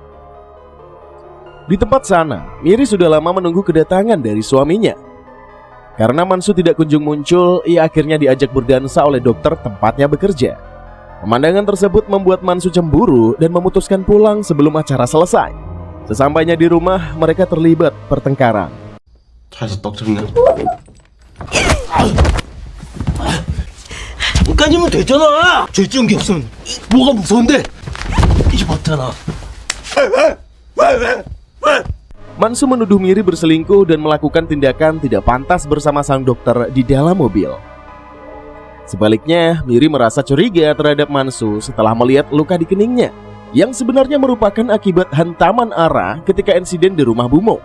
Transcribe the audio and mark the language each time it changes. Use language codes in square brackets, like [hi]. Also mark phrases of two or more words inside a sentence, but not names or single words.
[id] Di tempat sana, Miri sudah lama menunggu kedatangan dari suaminya. Karena Mansu tidak kunjung muncul, ia akhirnya diajak berdansa oleh dokter tempatnya bekerja. Pemandangan tersebut membuat Mansu cemburu dan memutuskan pulang sebelum acara selesai. Sesampainya di rumah, mereka terlibat pertengkaran. [ko] 잘해서 떡 잡네. 까지면 되잖아. 죄지은 게 없으면 뭐가 무서운데? 이게 맞잖아. [id] Mansu menuduh Miri berselingkuh dan melakukan tindakan tidak pantas bersama sang dokter di dalam mobil. Sebaliknya, Miri merasa curiga terhadap Mansu setelah melihat luka di keningnya, yang sebenarnya merupakan akibat hantaman Ara ketika insiden di rumah Bumo.